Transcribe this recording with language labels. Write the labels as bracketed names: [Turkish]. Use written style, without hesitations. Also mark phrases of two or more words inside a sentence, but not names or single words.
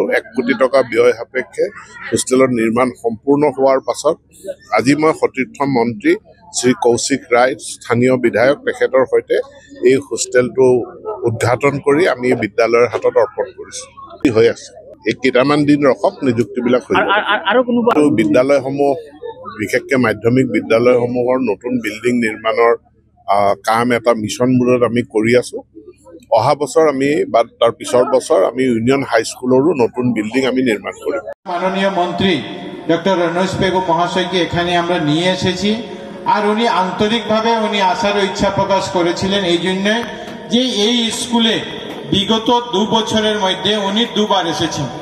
[Assamese] 1 কোটি টকা ব্যয় সাপেক্ষে হোষ্টেলৰ নিৰ্মাণ সম্পূৰ্ণ হোৱাৰ পাছত আজি মই সতীৰ্থ মন্ত্ৰী শ্ৰী কৌশিক ৰায়, স্থানীয় বিধায়ক, তেখেতৰ সৈতে এই হোষ্টেলটো উদ্ঘাটন কৰি আমি বিদ্যালয়ৰ হাতত অৰ্পণ কৰিছোঁ। হৈ আছে এই কেইটামান দিন ৰখক, নিযুক্তিবিলাক হৈ যাব। বিদ্যালয়সমূহ, বিশেষকৈ মাধ্যমিক বিদ্যালয়সমূহৰ নতুন বিল্ডিং নিৰ্মাণৰ কাম এটা মিছন মোডত আমি কৰি আছোঁ। অহা বছর আমি বা তার পিছৰ বছর আমি ইউনিয়ন হাই স্কুলেরও নতুন বিল্ডিং আমি নির্মাণ করি। [Bangla] মাননীয় মন্ত্রী ডক্টর রনোজ পেগু মহাশয়কে এখানে আমরা নিয়ে এসেছি, আর উনি আন্তরিকভাবে উনি আসার ইচ্ছা প্রকাশ করেছিলেন এই জন্য যে এই স্কুলে বিগত 2 বছরের মধ্যে উনি 2বার এসেছেন।